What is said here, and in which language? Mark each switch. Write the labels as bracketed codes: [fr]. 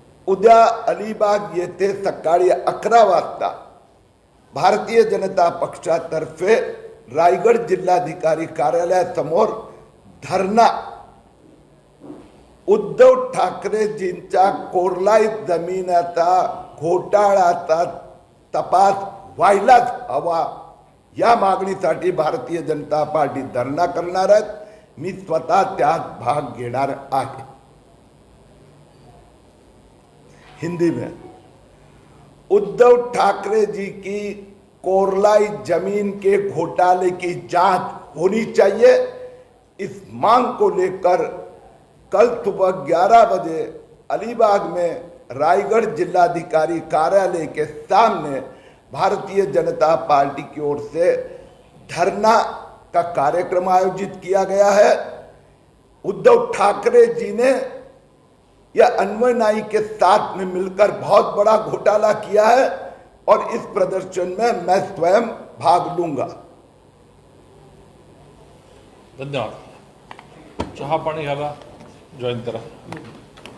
[mr] उद्या अलिबाग येथे सकाळी 11 वाजता भारतीय जनता पक्षातर्फे रायगड जिल्हाधिकारी कार्यालयासमोर धरणा उद्धव ठाकरेजींच्या कोरलाई जमिनीचा घोटाळ्याचा तपास व्हायलाच हवा या मागणीसाठी भारतीय जनता पार्टी धरणा करणार आहे. मी स्वतः त्यात भाग घेणार आहे. [hi] हिंदी में उद्धव ठाकरे जी की कोरलाई जमीन के घोटाले की जांच होनी चाहिए. इस मांग को लेकर कल सुबह 11 बजे अलीबाग में रायगढ़ जिलाधिकारी कार्यालय के सामने भारतीय जनता पार्टी की ओर से धरना का कार्यक्रम आयोजित किया गया है. उद्धव ठाकरे जी ने या अन्वय नाई के साथ में मिलकर बहुत बड़ा घोटाला किया है और इस प्रदर्शन में मैं स्वयं भाग लूंगा. [mr] धन्यवाद. चहा पाणी घ्यायला जॉईन करा.